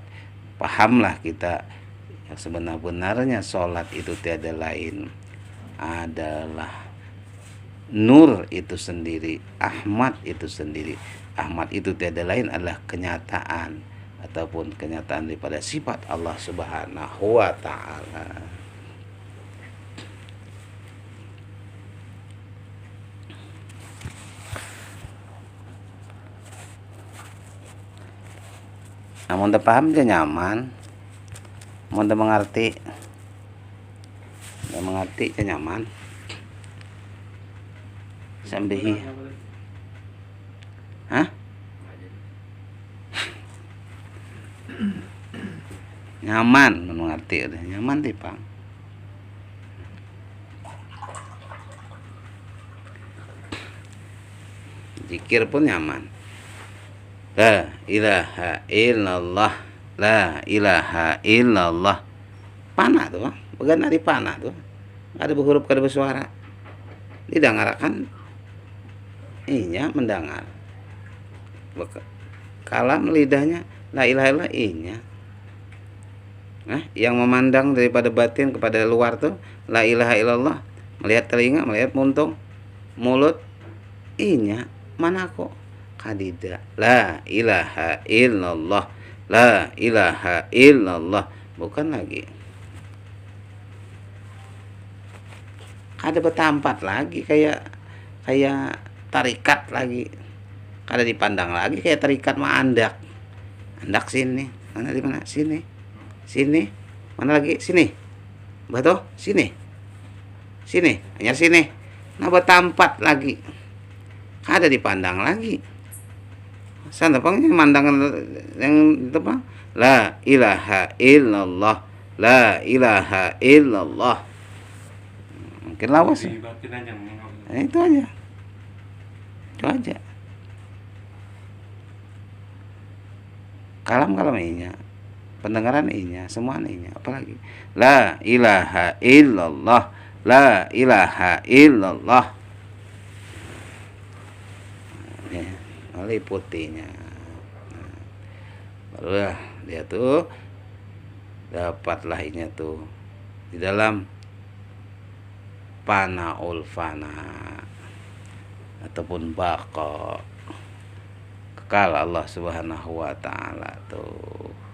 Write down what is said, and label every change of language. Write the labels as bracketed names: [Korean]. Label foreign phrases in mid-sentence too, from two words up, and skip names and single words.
[Banjar] Pahamlah kita yang sebenar-benarnya sholat itu tiada lain adalah nur itu sendiri, Ahmad itu sendiri. Ahmad itu tiada lain adalah kenyataan ataupun kenyataan daripada sifat Allah [Arabic] Subhanahu wa Ta'ala. [Banjar] Namun tak paham dia nyaman, mau tak mengerti, dia nyaman. Sambihi, nyaman mengerti. ngerti udah nyaman tipang. Zikir pun nyaman. [Arabic] La ilaha illallah, la ilaha illallah. [Banjar] Panah tuh, bagan dari panah tuh. Ada berhuruf, ada bersuara. Didengarkan, inya mendengar. Kalam lidahnya, [Arabic] la ilaha illallah inya. [Banjar] Nah, yang memandang daripada batin kepada luar tuh, [Arabic] la ilaha illallah. [Banjar] Melihat telinga, melihat muntung, mulut, inya. Mana kok? Kadida. [Arabic] La ilaha illallah. La ilaha illallah. [Banjar] Bukan lagi. Ada bertampat lagi kayak tarikat lagi. Kada dipandang lagi kayak tarikat mah andak. Andak sini. Mana di mana? Sini. Sini. Mana lagi? Sini. Batu? Sini. Sini. Hanya sini. Nah bertampat lagi. Kada dipandang lagi. Sana pangnya mandangan yang itu Pak. [Arabic] La ilaha illallah. La ilaha illallah. [Banjar] Mungkin lawas. Nah, itu aja. Itu aja. Kalam inya. Pendengaran inya, semua inya. [Arabic] Apalagi la ilaha illallah. La ilaha illallah. [Banjar] Ya, meliputinya. Nah, barulah dia tuh dapatlah inya tuh di dalam [Arabic] fanaul fana [Banjar] ataupun baqa, kekal Allah [Arabic] Subhanahu wa taala [Banjar] tuh.